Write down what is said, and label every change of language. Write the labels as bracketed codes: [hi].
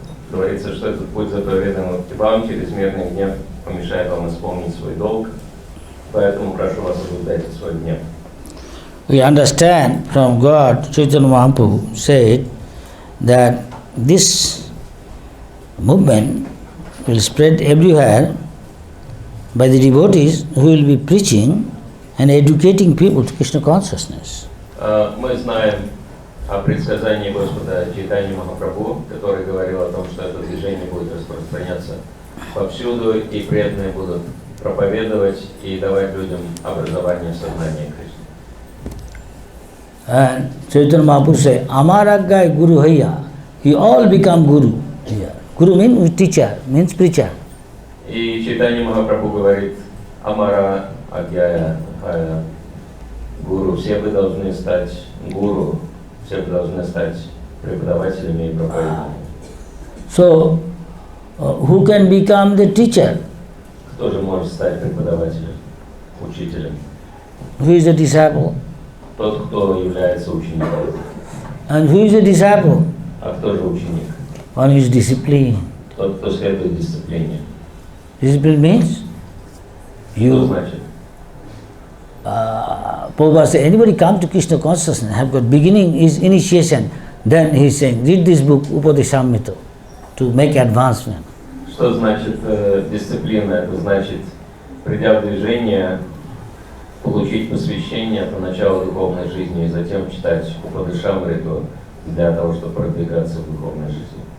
[ru] Говорится, что этот путь заповедан вам, чрезмерный гнев помешает вам исполнить свой долг, поэтому прошу вас соблюдайте свой гнев. [en] We understand from God, Chaitanya Mahaprabhu said that this movement will spread everywhere by the devotees who will be preaching and educating people to Krishna consciousness. [ru] Мы знаем о предсказании Господа Чайтаньи Махапрабху, который говорил о том, что это движение будет распространяться повсюду, и преданные будут проповедовать и давать людям образование в сознании Кришны. [en] And Chaitanya Mahaprabhu said, Amaraggai Guru Haya. We all become Guru here. Guru means teacher, means preacher. [ru] И Чайтанья Махапрабху говорит, Амара Агьяя Хая Гуру, все вы должны стать гуру, все вы должны стать преподавателями и проповедниками. [en] So, who can become the teacher? [ru] Кто же может стать преподавателем, учителем? [en] Who is the disciple? [ru] Тот, кто является учеником. [en] And who is the disciple? [ru] А кто же ученик? [en] One is disciplined. [ru] Тот, кто следует дисциплине. [en] Discipline means [ru] Что [en] you. [ru] значит? [en] Prabhupada said, anybody come to Krishna consciousness, have got beginning is initiation. Then he is saying, read this book, Upadeshamrita, to make advancement. [ru] Что значит дисциплина? Это значит, придя в движение, получить посвящение по началу духовной жизни и затем читать Упадешамриту для того, чтобы продвигаться в духовной жизни.